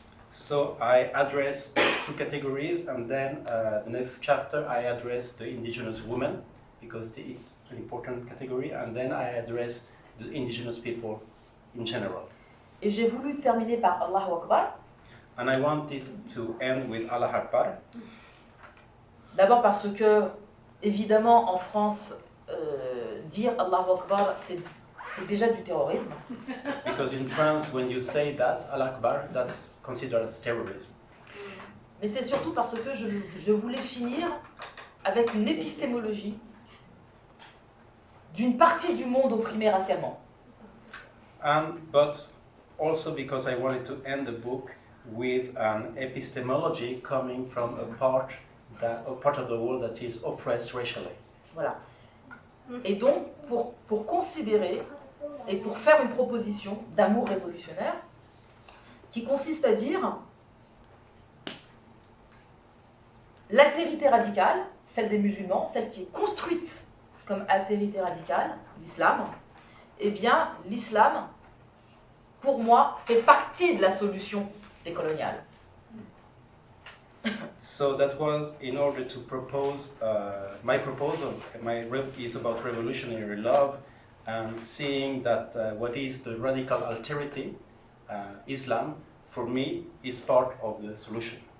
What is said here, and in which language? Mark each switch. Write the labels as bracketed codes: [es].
[en] So I address two categories, and then the next chapter I address the indigenous women, because it's an important category, and then I address the indigenous people in general. [fr] Et j'ai voulu terminer par Allahu Akbar. [en] And I wanted to end with Allah Akbar. [fr] D'abord parce que, évidemment, en France, dire Allahu Akbar, c'est déjà du terrorisme. [en] Because in France, when you say that, Allah Akbar, that's considered as terrorism. [fr] Mais c'est surtout parce que je voulais finir avec une épistémologie d'une partie du monde opprimé racialement. [en] But also because I wanted to end the book with an epistemology coming from a part of the world that is oppressed racially. [fr] Voilà. Et donc, pour considérer et pour faire une proposition d'amour révolutionnaire qui consiste à dire l'altérité radicale, celle des musulmans, celle qui est construite comme altérité radicale, l'islam, eh bien, l'islam, pour moi, fait partie de la solution décoloniale. [en] So that was in order to propose, my proposal is about revolutionary love, and seeing that what is the radical alterity, Islam, for me, is part of the solution.